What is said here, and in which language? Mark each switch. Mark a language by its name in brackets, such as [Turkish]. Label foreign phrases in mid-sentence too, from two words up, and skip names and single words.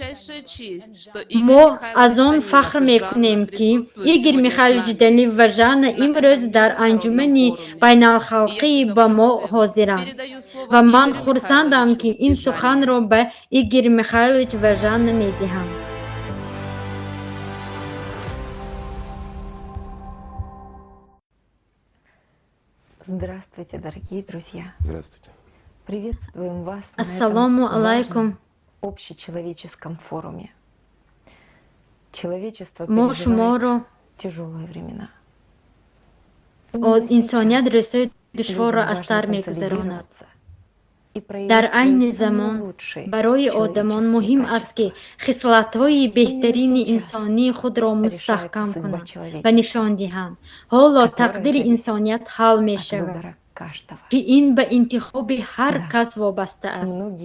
[Tajik] ما از آن فخر میکنیم که ایگور میخائیل جدلی و ژان امروز در انجمن بین الخلقی با ما حاضرند و من خرسندم که این سخن را به ایگور میخائیل و ژان میدهم. [Russian] Здравствуйте, дорогие друзья. Здравствуйте. Приветствуем вас на Ассаламу этом алейкум. важном общечеловеческом форуме. Человечество [Tajik] ما شما [Russian] переживает [Tajik] را [Russian] тяжелые времена. [Tajik] انسانیت رسای دشوار را از سر میگذراند. در عین زمان برای آدمان مهم است که خصلت‌های بهترین انسانی خود را مستحکم کنند و نشان دهند. حالا تقدیر انسانیت حل می شود که این به انتخاب هر کس وابسته است.